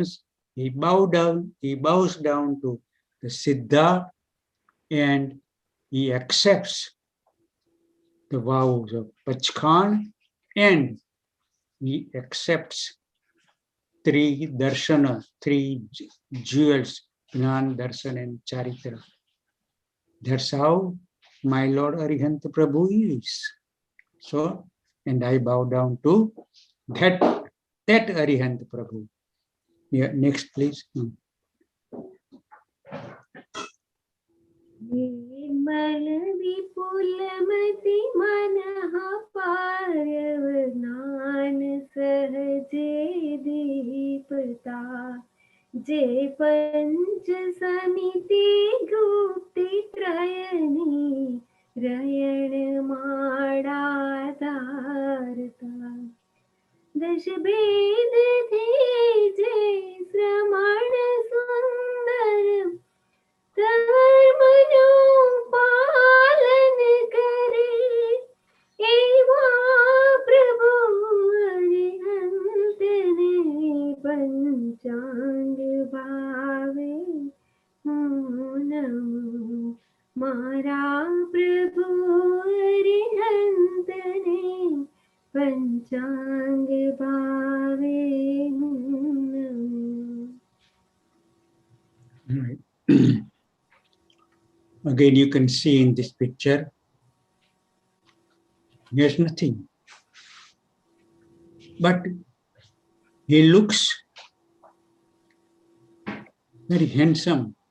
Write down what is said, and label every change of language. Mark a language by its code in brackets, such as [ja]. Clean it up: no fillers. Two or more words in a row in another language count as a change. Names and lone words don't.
[en] He bows down to the Siddha, and he accepts the vows of Pachkhan, and he accepts 3 darshana, 3 jewels, Gnan, Darshan and Charitra. That's how my Lord Arihanta Prabhu is. So, and I bow down to that Arihanta Prabhu. Yeah, next please. [gu] નિર્મલ વિપુલમતિ મનઃ પારવનાન સહજે દીપતા જે પંચ સમિતિ ગુપ્તિ ત્રયની રય દશ ભેદથી જે શ્રમણ સુંદર ધર્મનું પાલન કરે એવા પ્રભુ અરિહંતને પંચાંગ ભાવે હું નમું મારા પ્રભુ અરિહંતને પંચાંગ ભાવે હું નમું. [en] Right. Again, you can see in this picture, there's nothing. But he looks very handsome.